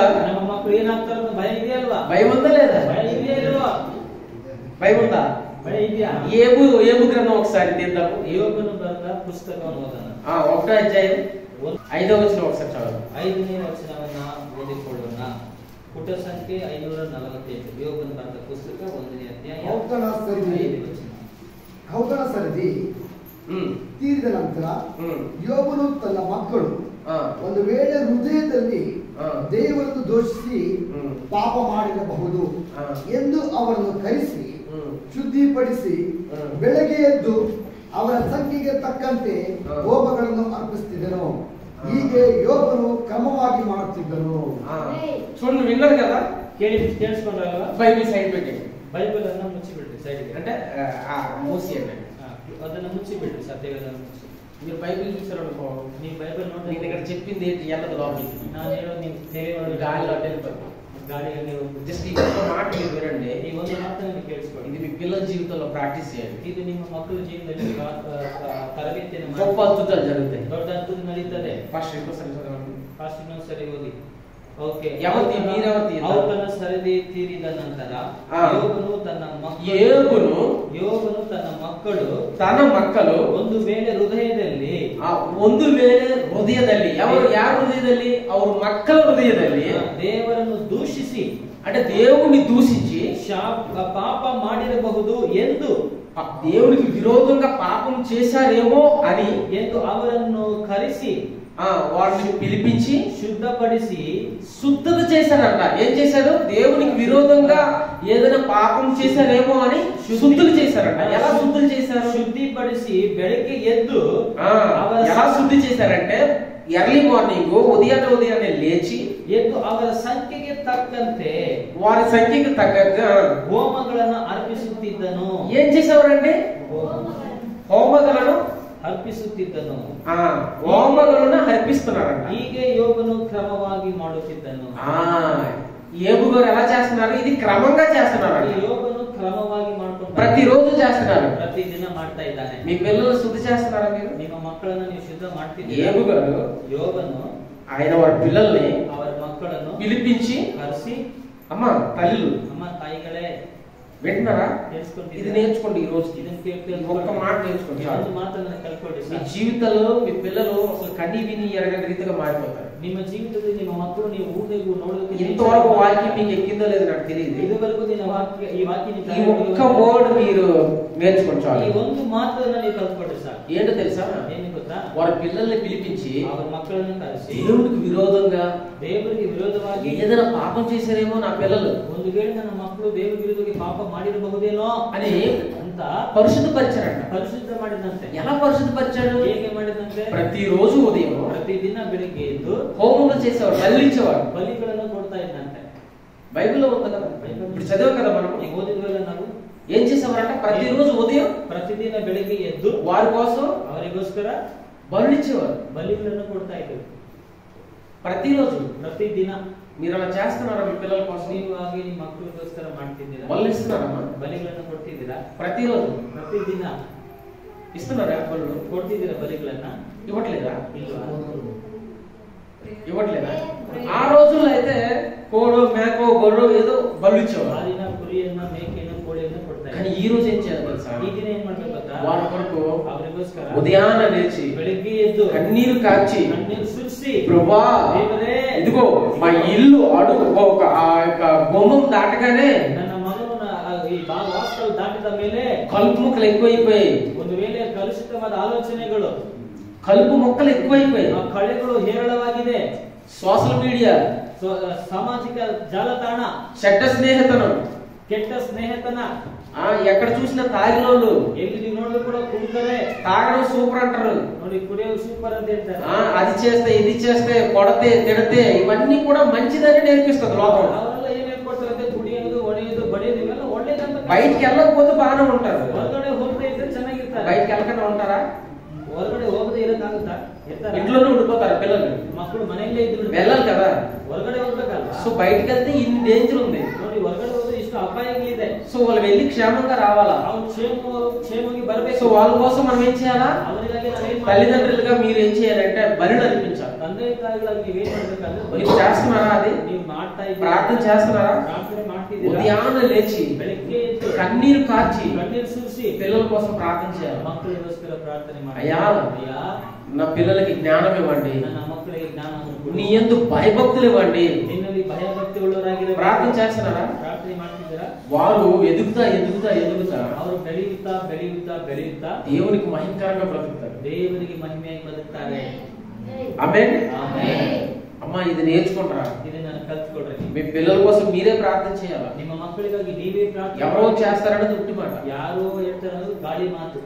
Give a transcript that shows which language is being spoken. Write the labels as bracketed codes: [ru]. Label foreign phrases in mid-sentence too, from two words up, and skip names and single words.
[kn] ನಮ್ಮ ಮಕ್ಕಳು ಏನಾಗ್ತಾರೋ ಅಂತ ಭಯ ಇದೆಯಲ್ವಾ? [te] భయం ఉందా లేదా? [kn] ಭಯ ಇದೆಯಾ ಇಲ್ವಾ? [te] భయం ఉందా? [kn] ಭಯ ಇದೆಯಾ? [te] ఏబు గ్రంథం ఒకసారి తీద్దాము. [kn] ಯೋಬನು ಬರೆದ ಪುಸ್ತಕವನ್ನು ಓದೋಣ. [te] 1వ అధ్యాయం 5వ వచనం ఒకసారి చదవండి. [kn] 5ನೇ ವಚನವನ್ನ ಓದಿಕೊಳ್ಳೋಣ. ಪುಟ ಸಂಖ್ಯೆ 548. ಯೋಬನು ಬರೆದ ಪುಸ್ತಕ 1ನೇ ಅಧ್ಯಾಯ 5ನೇ ವಚನ. ಔತಣ ಸರದಿ ತೀರಿದ ನಂತರ ಯೋಬನು ತನ್ನ ಮಕ್ಕಳು ಒಂದು ವೇಳೆ ಹೃದಯದಲ್ಲಿ ದೇವರನ್ನು ದೋಷಿಸಿ ಪಾಪ ಮಾಡಿರಬಹುದು ಎಂದು ಅವರನ್ನು ಕರೆಸಿ ಶುದ್ಧಿಪಡಿಸಿ ಬೆಳಗ್ಗೆ ಎದ್ದು ಅವರ ಸಂಖ್ಯೆಗೆ ತಕ್ಕಂತೆ ಹೋಮಗಳನ್ನು ಅರ್ಪಿಸುತ್ತಿದ್ದನು. ಹೀಗೆ ಯೋಬನು ಕ್ರಮವಾಗಿ ಮಾಡುತ್ತಿದ್ದನು. [te] చూడండి, విన్నారు కదా? [kn] ಕೇಳಿಸ್ಕೊಂಡ್ರಲ್ವಾ? [te] బైబిల్ సైడ్ పెట్టి [kn] ಬೈಬಲ್ ಅನ್ನ ಮುಚ್ಚಿಬಿಡ್ರಿ ಸೈಡ್ಗೆ. [te] అంటే మూసి అండి. [kn] ಅದನ್ನ ಮುಚ್ಚಿಬಿಡ್ರಿ, ಸತ್ಯವೇದನ ಮುಚ್ಚಿ. [te] మీరు బైబిల్ చూసారనుకో, [kn] ನೀವು ಬೈಬಲ್ ನೋಡಿ, [te] నీ దగ్గర చెప్పింది ఏంటి ఎల్లదు లోపలికి. [kn] ನಾನು ಹೇಳೋದು ನೀವು తెలియదు, [te] గాలిలో వెళ్ళిపోతుంది. [kn] ಗಾಳಿಯಲ್ಲಿ [te] జస్ట్ ఈ ఒక్క మాట మీరు వినండి. [kn] ಈ ಒಂದು ಮಾತನ್ನು ಕೇಳಿಸ್ಕೊಳ್ಳಿ. [te] ఇది మీ పిల్లల జీవితంలో ప్రాక్టీస్ చేయండి. [kn] ಇದು ನಿಮ್ಮ ಮಕ್ಕಳ ಜೀವನದಲ್ಲಿ ತರಬೇತಿಯನ್ನು ಮಾಡಿ [te] గొప్ప అద్భుతాలు జరుగుతాయి. [kn] ದೊಡ್ಡ ಅದ್ಭುತ ನಡೀತದೆ. [te] ఫస్ట్ ఇంకోసారి చదవండి. [kn] ಫಾಸ್ಟ್ ಇನ್ನೊಂದು ಸರಿ ಓದಿ. ಓಕೆ. [te] మీరెవరు [kn] ಔತಣ ಸರದಿ ತೀರಿದ ನಂತರ ಯೋಬನು ತನ್ನ ಮಕ್ಕಳು ಒಂದು ವೇಳೆ ಹೃದಯದಲ್ಲಿ ಯಾರ ಹೃದಯದಲ್ಲಿ? ಅವ್ರ ಮಕ್ಕಳ ಹೃದಯದಲ್ಲಿ ದೇವರನ್ನು ದೂಷಿಸಿ, [te] అంటే దేవుణ్ణి దూషించి [kn] పాప ಮಾಡಿರಬಹುದು ಎಂದು, [te] దేవునికి విరోధంగా పాపం చేశారేమో అని [kn] ಎಂದು ಅವರನ್ನು ಕರೆಸಿ [te] వారిని పిలిపించి [kn] శుద్ధపడిసి [te] శుద్ధత చేశారంట. ఏం చేశారు? దేవునికి విరోధంగా ఏదైనా పాపం చేశారేమో అని శుద్ధులు చేశారంట. ఎలా శుద్ధులు చేశారు? [kn] ಶುದ್ಧಿಪಡಿಸಿ ಬೆಳಗ್ಗೆ ಎದ್ದು [te] ఎలా శుద్ధి చేశారంటే, [en] early morning [te] ఉదయాన్నే లేచి [kn] ఎద్దు ಅವರ ಸಂಖ್ಯೆಗೆ ತಕ್ಕಂತೆ, [te] వారి సంఖ్యకు తగ్గట్టుగా [kn] హోమಗಳನ್ನು ಅರ್ಪಿಸುತ್ತಿದ್ದನು. [te] ఏం చేసేవారండి? హోమಗಳನ್ನು [kn] ಅರ್ಪಿಸುತ್ತಿದ್ದನು. [te] హోమಗಳನ್ನು అర్పిస్తున్నారంట. [kn] ಹೀಗೆ ಯೋಬನು ಕ್ರಮವಾಗಿ ಮಾಡುತ್ತಿದ್ದನು. [te] ఏబు గారు ఎలా చేస్తున్నారు? ఇది క్రమంగా చేస్తున్నారు. [kn] ಯೋಬನು ಕ್ರಮವಾಗಿ ಮಾಡ್ಕೊಂಡು [te] ప్రతిరోజు చేస్తున్నారు. [kn] ಪ್ರತಿದಿನ ಮಾಡ್ತಾ ಇದ್ದಾನೆ. [te] మీ పిల్లలు శుద్ధి చేస్తున్నారా? మీరు [kn] ನಿಮ್ಮ ಮಕ್ಕಳನ್ನು ನೀವು ಶುದ್ಧ ಮಾಡ್ತಿದ್ದೀರಾ? [te] ఏబు గారు [kn] ಯೋಬನು [te] ఆయన వారి పిల్లల్ని [kn] ಅವರ ಮಕ್ಕಳನ್ನು [te] పిలిపించి, [kn] ಕರೆಸಿ, [te] అమ్మ తల్లులు, [kn] ಅಮ್ಮ ತಾಯಿಗಳೇ [te] వింటున్నారా? తెలుసుకుంటే ఇది నేర్చుకోండి. ఈ రోజు [kn] ಇದನ್ನು [te] ఒక్క మాట నేర్చుకోండి. [kn] ಒಂದು ಮಾತನ್ನ ಕಲ್ತ್ಕೊಳ್ಳಿ. [te] మీ జీవితంలో మీ పిల్లలు అసలు కని విని ఎరగని రీతిగా మారిపోతారు. [kn] ನಿಮ್ಮ ಜೀವಿತದಲ್ಲಿ ನಿಮ್ಮ ಮಕ್ಕಳು ನೀವು ಊಟಗೂ ನೋಡೋದಕ್ಕೆ [te] ఇంతవరకు వాక్యం మీకు ఎక్కిందో లేదో నాకు తెలియదు. ఇదివరకు ఈ వాక్య ఈ ఒక్క వర్డ్ మీరు నేర్చుకోండి చాలు. [kn] ఈ ಒಂದು ಮಾತನ್ನ ನೀವು ಕಲ್ತ್ಕೊಳ್ಳಿ ಸಾಕು. [te] ఏంటో తెలుసా? [kn] ಏನು ಗೊತ್ತಾ? [te] వారి పిల్లల్ని పిలిపించి [kn] ಅವರ ಮಕ್ಕಳನ್ನು ಕರೆಸಿ [te] దేవుడికి విరోధంగా, [kn] ದೇವರಿಗೆ ವಿರೋಧವಾಗಿ [te] ఏదైనా పాపం చేశారేమో నా పిల్లలు, [kn] ಒಂದು ವೇಳೆ ನನ್ನ ಮಕ್ಕಳು ದೇವರ ವಿರುದ್ಧವಾಗಿ ಪಾಪ ಮಾಡಿರಬಹುದೇನೋ [te] అని [kn] ಅಂತ [te] పరిశుద్ధపరిచారంట. [kn] ಪರಿಶುದ್ಧ ಮಾಡಿದಂತೆ. [te] ఎలా పరిశుద్ధపరిచాడు? [kn] ಹೇಗೆ ಮಾಡಿದಂತೆ? [te] ప్రతిరోజు ఉదయం [kn] ಪ್ರತಿದಿನ ಬೆಳಿಗ್ಗೆ ಎದ್ದು [te] హోమములు చేసేవాడు, బలిచ్చేవాడు. [kn] ಬಲಿಗಳನ್ನು ಕೊಡ್ತಾ ಇದ್ದಂತೆ. [te] బైబిల్లో ఉంది కదా, ఇప్పుడు చదివాం కదా మనం. [kn] ಈಗ ಓದಿದ್ವಲ್ಲ ನಾವು. [te] ఏం చేసేవారంట? ప్రతిరోజు ఉదయం [kn] ಪ್ರತಿದಿನ ಬೆಳಿಗ್ಗೆ ಎದ್ದು [te] వారి కోసం [kn] ಅವರಿಗೋಸ್ಕರ [te] బలిచ్చేవారు, [kn] ಬಲಿಗಳನ್ನು ಕೊಡ್ತಾ ಇದ್ರು. [te] ప్రతిరోజు. [kn] ಪ್ರತಿದಿನ [te] మీరు అలా చేస్తున్నారా? మీ పిల్లల కోసం [kn] ನೀವು ಹಾಗೆ ನಿಮ್ಮ ಮಕ್ಕಳಿಗೋಸ್ಕರ ಮಾಡ್ತಿದ್ದೀರಾ? [te] బలు ఇస్తున్నారమ్మా? [kn] ಬಲಿಗಳನ್ನು ಕೊಡ್ತಿದ್ದೀರಾ? [te] ప్రతిరోజు [kn] ಪ್ರತಿದಿನ [te] ఇస్తున్నారా? బలు [kn] ಕೊಡ್ತಿದ್ದೀರಾ? ಬಲಿಗಳನ್ನ [te] ఇవ్వట్లేదా? [kn] ಇಲ್ವಾ? [te] ఇవ్వట్లేదా? ఆ రోజుల్లో అయితే కోడో మేకో గొర్రె ఏదో బలు ఇచ్చేవారు. [kn] ಹಾಲಿನ ಕುರಿಯನ್ನ ಮೇಕೆಯನ್ನು ಕೋಳಿಯನ್ನು ಕೊಡ್ತಾ [te] కానీ [kn] ಇದ್ರು. [te] ఈ రోజు ఏం చేయాలి తెలుసా? [kn] ಈ ದಿನ ಏನ್ ಮಾಡ್ಬೇಕು ಗೊತ್ತಾ? [te] వారి కొరకు [kn] ಅವರಿಗೋಸ್ಕರ [te] ఉదయాన్నే లేచి [kn] ಬೆಳಿಗ್ಗೆ ಎದ್ದು [te] కన్నీరు కార్చి, [kn] ಕಣ್ಣೀರು ಸುರಿಸಿ, [te] ప్రభువా [kn] ದೇವರೇ, [te] ఇదిగో మా ఇల్లు అడుగు ఒక ఆ యొక్క గుమ్మం దాటగానే [kn] ನನ್ನ ಮಗನು ಈ ವಾಸ್ತವ ದಾಟಿದ ಮೇಲೆ [te] కలుపు మొక్కలు ఎక్కువైపోయాయి. [kn] ಒಂದು ವೇಳೆ ಕಲುಷಿತವಾದ ಆಲೋಚನೆಗಳು, [te] కలుపు మొక్కలు ఎక్కువైపోయాయి. [kn] ಆ ಕಳೆಗಳು ಹೇರಳವಾಗಿದೆ. [en] social media, [kn] ಸಾಮಾಜಿಕ ಜಾಲತಾಣ, [te] చెడ్డ స్నేహితనం, [kn] ಕೆಟ್ಟ ಸ್ನೇಹಿತನ, [te] ఎక్కడ చూసినా తాగినోళ్ళు, [kn] ಎಲ್ಲಿ ನೋಡಿದ್ರು ಕೂಡ ಕುಡ್ತಾರೆ. [te] తాగడం సూపర్ అంటారు. [kn] ನೋಡಿ ಕುಡಿಯೋದು ಸೂಪರ್ ಅಂತ ಹೇಳ್ತಾರೆ. [te] అది చేస్తే ఇది చేస్తే కొడితే తిడితే ఇవన్నీ కూడా మంచిదని నేర్పిస్తుంది లోకం. [kn] ಅವರೆಲ್ಲ ಏನ್ ಹೇಳ್ಕೊಡ್ತಾರೆ? ಕುಡಿಯೋದು, ಹೊಡೆಯೋದು, ಬಡಿಯೋದು ಇವೆಲ್ಲ ಒಳ್ಳೇದಂತ. [te] బయటికి వెళ్ళకపోతే బాగానే ఉంటారు. [kn] ಹೊರಗಡೆ ಹೋಗದೆ ಇದ್ರೆ ಚೆನ್ನಾಗಿರ್ತಾರೆ. [te] బయటికి వెళ్ళకుండా ఉంటారా? [kn] ಹೊರಗಡೆ ಹೋಗದೆ ಇರೋಕ್ಕಾಗುತ್ತಾ? ಇರ್ತಾರೆ. [te] ఇంట్లోనే ఉండిపోతారు పిల్లలు. [kn] ಮಕ್ಕಳು ಮನೆಯಲ್ಲೇ ಇದ್ದು [te] వెళ్ళాలి కదా. [kn] ಹೊರಗಡೆ ಹೋಗ್ಬೇಕಲ್ಲ. [te] సో బయటికి వెళ్తే ఇన్ని డేంజర్ ఉంది. [kn] ನೋಡಿ, ಹೊರಗಡೆ ಹೋದ್ರೆ ಇಷ್ಟು ಅಪಾಯಗಳಿದೆ. [te] సో వాళ్ళు వెళ్ళి క్షేమంగా రావాలా? [kn] ಅವ್ರು ಕ್ಷೇಮವಾಗಿ ಬರಬೇಕು. [te] సో వాళ్ళ కోసం మనం ఏం చేయాలా? [kn] ಅವರಿಗಾಗಿ ನಾವೇನ್ [te] తల్లిదండ్రులుగా మీరు ఏం చేయాలంటే బలిని అర్పించాలి. [kn] ತಂದೆ ತಂದೆ ತಾಯಿಗಳಾಗಿ ನೀವೇನ್ ಮಾಡ್ಬೇಕಂದ್ರೆ [te] మీరు చేస్తున్నారా? అది [kn] ನೀವು ಮಾಡ್ತಾ ಇದ್ದೀರಾ? [te] ప్రార్థన చేస్తున్నారా? [kn] ಪ್ರಾರ್ಥನೆ ಮಾಡ್ತಿದ್ದೀರಾ? [te] ఉదయాన్నే లేచి [kn] ಬೆಳಿಗ್ಗೆ ಎದ್ದು [te] కన్నీరు కార్చి [kn] ಕಣ್ಣೀರು ಸುರಿಸಿ [te] పిల్లల కోసం ప్రార్థన చేయాలి. [kn] ಮಕ್ಕಳಿಗೋಸ್ಕರ ಪ್ರಾರ್ಥನೆ ಮಾಡಿ. [te] అయ్యా అయ్యా నా పిల్లలకి జ్ఞానం ఇవ్వండి, [kn] ನನ್ನ ಮಕ್ಕಳಿಗೆ ಜ್ಞಾನವನ್ನು ಕೊಡು. [te] నీ యందు భయభక్తులు ఇవ్వండి. [kn] ನಿನ್ನಲ್ಲಿ ಭಯಭಕ್ತಿ ಉಳ್ಳವರಾಗಿರಬೇಕು. [te] ప్రార్థన చేస్తున్నారా? [kn] ಪ್ರಾರ್ಥನೆ ಮಾಡ್ತಿದ್ದೀರಾ? [te] వారు ఎదుగుతా ఎదుగుతా ఎదుగుతా [kn] ಅವರು ಬೆಳೆಯುತ್ತಾ ಬೆಳೆಯುತ್ತಾ ಬೆಳೆಯುತ್ತಾ [te] దేవునికి మహిమకరంగా బ్రతుకుతారు. [kn] ದೇವರಿಗೆ ಮಹಿಮೆಯಾಗಿ ಬದುಕ್ತಾರೆ. [te] ఆమేన్. [kn] ಆಮೆನ್. [te] అమ్మా ఇది నేర్చుకుంటారా? [kn] ಇದನ್ನ ಕಲ್ತ್ಕೊಳ್ರಿ. [te] మీ పిల్లల కోసం మీరే ప్రార్థన చేయాలి. [kn] ನಿಮ್ಮ ಮಕ್ಕಳಿಗಾಗಿ ನೀವೇ ಪ್ರಾರ್ಥನೆ. [te] ఎవరో చేస్తారనేది ఉట్టి మాట. [kn] ಯಾರೋ ಹೇಳ್ತಾರೆ ಅನ್ನೋದು ಗಾಳಿ ಮಾತು.